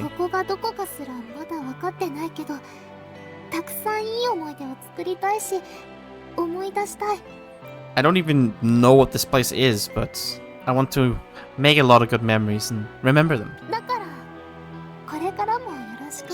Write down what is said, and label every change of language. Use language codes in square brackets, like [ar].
[ja] ここがどこかすらまだ分かってないけど、たくさんいい思い出を作りたいし、思い出したい。 [en] I don't even know what this place is, but I want to make a lot of good memories and remember them. [ja] だからこれからもよろしくね。